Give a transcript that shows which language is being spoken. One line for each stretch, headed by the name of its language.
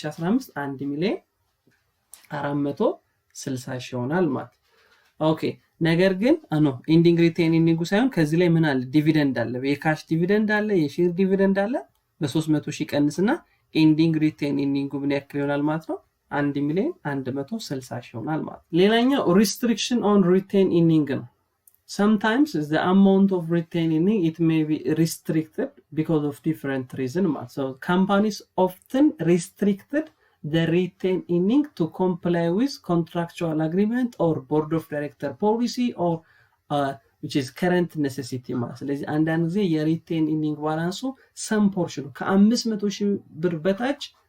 Amharic: 2015 1 ሚሊዮን 460 ሺህ ይሆናል ማለት። ኦኬ ነገር ግን ኢንዲንግ ሪቴን ኢርኒንግ ሳይሆን ከዚህ ላይ ምን አለ? ዲቪደንድ አለ፣ የካሽ ዲቪደንድ አለ፣ የሼር ዲቪደንድ አለ። በ300 ሺህ ቀንስና ኢንዲንግ ሪቴን ኢርኒንግ ምን ያክል ይሆናል ማለት ነው? 1 ሚሊዮን 160 ሺህ ይሆናል ማለት። ሌላኛው
English: restriction on retain earning
Amharic: ነው።
English: Sometimes the amount of retain earning it may be restricted because of different reasons. So companies often restricted the retain earning to comply with contractual agreement or board of director policy or which is current necessity
Amharic: ማለት። ስለዚህ አንዳንድ ጊዜ የሪቴን ኢርኒንግ ባላንሱ
English: some portion
Amharic: ከ500 ሺህ ብር በታች